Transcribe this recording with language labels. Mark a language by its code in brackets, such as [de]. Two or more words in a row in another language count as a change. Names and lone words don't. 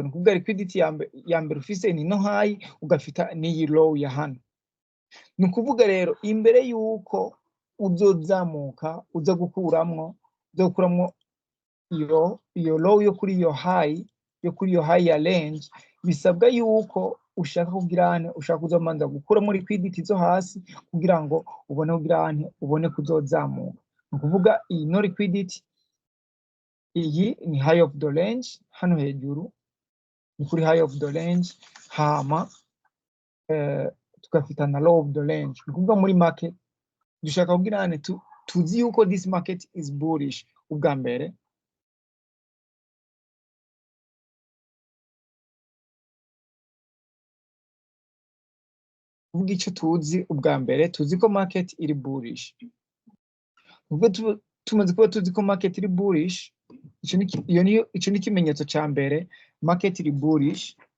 [rn] Nukuvuga liquidity ya mbere ufise ni no high ugafita n'iyi low ya hano. Nukuvuga rero imbere yuko uzozamuka uza gukuramwo iyo low yo kuri iyo high ya range, bisabwa yuko ushaka kugirane, ushaka kuzomanza gukuramo liquidity zo hasi kugira ngo ubone kugirane, ubone kuzozamuka. Nukuvuga iyi no liquidity, iyi ni [en] high of the range [rn] hano hejuru, ni kuri [en] high of the range, [rn] hama tukafita na [en] low of the range. [rn] Nukuvuga muri market dushaka kugirane tuzi yuko [en] this market is bullish [rn] ubwa mbere. Uvuga icyo tuzi ubwa mbere, tuzi ko market iri bullish. Ubwo tumaze kuba tuzi ko market iri bullish, ico ni ikimenyetso ca mbere market iri bullish.